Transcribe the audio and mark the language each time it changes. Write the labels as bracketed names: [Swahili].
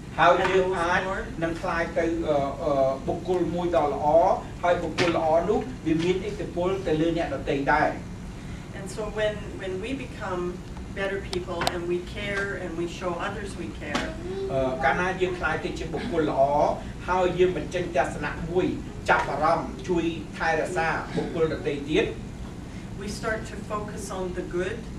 [Khmer] ហើយយើងអាចនឹងខ្លាយទៅបុគ្គលមួយដ៏ល្អហើយបុគ្គលល្អនោះវាមានឥទ្ធិពលទៅលើអ្នកដទៃដែរ [English] And so when we become better people and we care and we show others we care [Khmer] កាលណាយើងខ្លាយទៅជាបុគ្គលល្អហើយយើងបញ្ចេញទស្សនៈមួយចាប់អារម្មណ៍ជួយថែរក្សាបុគ្គលដទៃទៀត [English] we start to focus on the good